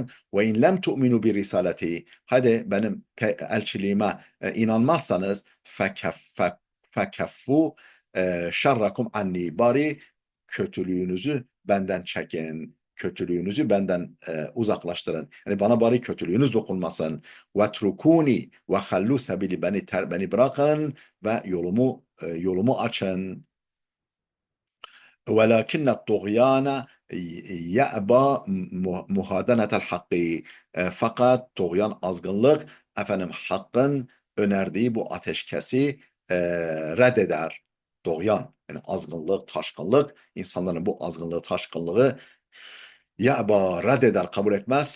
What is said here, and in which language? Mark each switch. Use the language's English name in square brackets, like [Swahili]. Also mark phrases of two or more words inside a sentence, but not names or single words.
[Arabic] وإن لم تؤمنوا برسالتي. [Turkish] Hadi benim elçiliğime inanmazsanız [Arabic] فكفوا شركم عني. [Turkish] Bari kötülüğünüzü benden çekin. Kötülüğünüzü benden uzaklaştırın. Yani bana bari kötülüğünüz dokunmasın. [Arabic] واتركوني وخلوا سبيلي [Turkish] beni bırakın ve yolumu açın. [Arabic] ولكن الطغيان يأبى مهادنة الحق. [Turkish] Fakat tuğyan azgınlık efendim hakkın önerdiği bu ateşkesi reddeder. Tuğyan yani azgınlık, taşkınlık insanların bu azgınlığı, taşkınlığı ya'ba reddeder, kabul etmez.